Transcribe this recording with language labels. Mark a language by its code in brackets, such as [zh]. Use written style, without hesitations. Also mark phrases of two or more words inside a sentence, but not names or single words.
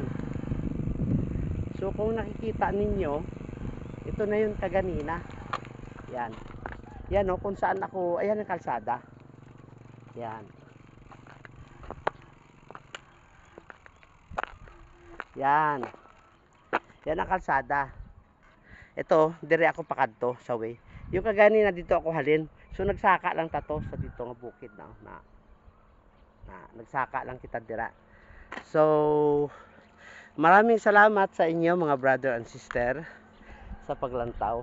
[tl] So kung nakikita ninyo, ito na yung kaganina. Yan. Yan o, kung saan ako, ayan ang kalsada. Yan. Yan. Yan ang kalsada. Ito, [hil] dire ako pakadto sa way. Yung kaganina dito ako halin. So nagsaka lang tato sa dito nga bukid na nagsaka lang kita dira. [tl] So maraming salamat sa inyo mga [en] brother and sister [tl] sa paglantaw.